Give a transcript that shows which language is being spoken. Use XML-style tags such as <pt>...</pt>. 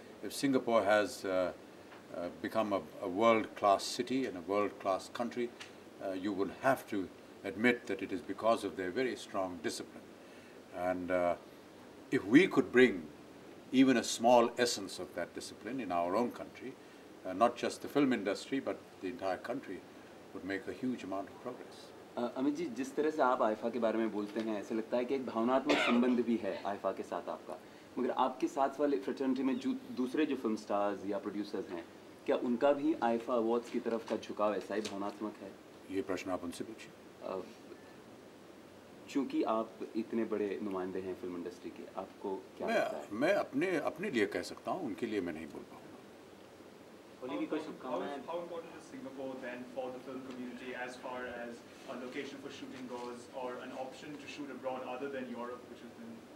<en>If Singapore has become a world-class city and a world-class country, you will have to admit that it is because of their very strong discipline. And if we could bring even a small essence of that discipline in our own country, not just the film industry but the entire country, would make a huge amount of progress.</en> <hi>Amit ji, जिस तरह से आप IIFA के बारे में बोलते हैं ऐसे लगता है कि एक भावनात्मक संबंध भी है आईफा के साथ आपका, मगर आपके साथ वाले फ्रेटर्निटी में जो दूसरे जो फिल्म स्टार्स या प्रोड्यूसर्स हैं, क्या उनका भी आईफा अवार्ड्स की तरफ का झुकाव ऐसा ही भावनात्मक है? ये प्रश्न आप उनसे पूछिए। चूँकि आप इतने बड़े नुमाइंदे हैं फिल्म इंडस्ट्री के, आपको क्या लगता है? मैं अपने लिए कह सकता हूँ, उनके लिए मैं नहीं बोल पाऊँगा।</hi> <en>How important is Singapore then for the film community as far as a location for shooting goes, or an option to shoot abroad other than Europe, which has been?</en>